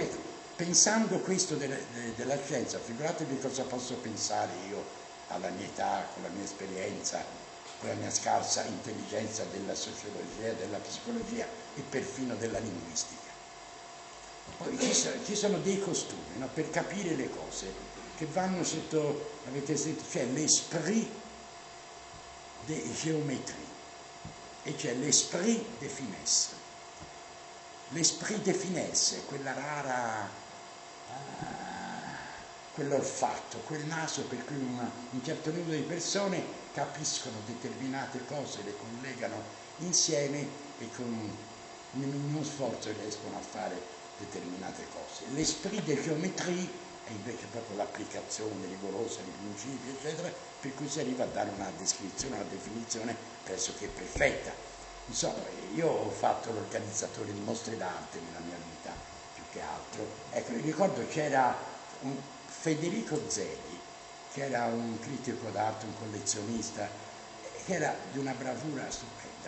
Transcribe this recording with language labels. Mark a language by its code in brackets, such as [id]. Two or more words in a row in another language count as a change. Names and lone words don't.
[it] Ecco, pensando questo della scienza, figuratevi cosa posso pensare io alla mia età, con la mia esperienza, con la mia scarsa intelligenza della sociologia, della psicologia e perfino della linguistica. Poi ci sono dei costumi, no? Per capire le cose che vanno sotto, avete sentito, c'è [fr] l'esprit de géométrie [it] e c'è [fr] l'esprit de finesse. L'esprit de finesse [it] è quella rara, quell'olfatto, quel naso per cui un certo numero di persone capiscono determinate cose, le collegano insieme e con un minimo sforzo riescono a fare determinate cose. [fr] L'esprit de géométrie [it] è invece proprio l'applicazione rigorosa di principi, eccetera, per cui si arriva a dare una descrizione, una definizione pressoché perfetta. Insomma, io ho fatto l'organizzatore di mostre d'arte nella mia vita, più che altro. Ecco, mi ricordo c'era un Federico Zeli, che era un critico d'arte, un collezionista, che era di una bravura stupenda.